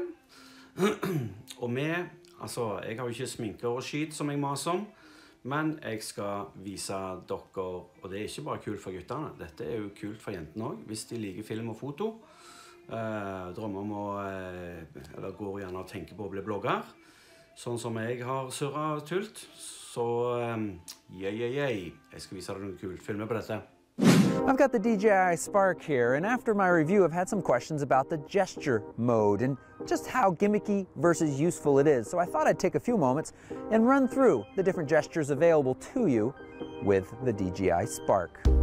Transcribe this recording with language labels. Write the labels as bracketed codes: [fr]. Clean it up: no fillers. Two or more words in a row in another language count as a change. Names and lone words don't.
[no] Og altså, jeg har jo ikke sminker og skit som jeg maser om, men jeg skal vise dere, og det er ikke bare kult for guttene, dette er jo kult for jentene også, hvis de liker film og foto, drømmer om å, eller går gjerne og tenker på å bli blogger, sånn som jeg har surret tult, så jeg skal vise dere noen kult filmer på dette. [en] I've got the DJI Spark here, and after my review I've had some questions about the gesture mode and just how gimmicky versus useful it is. So I thought I'd take a few moments and run through the different gestures available to you with the DJI Spark.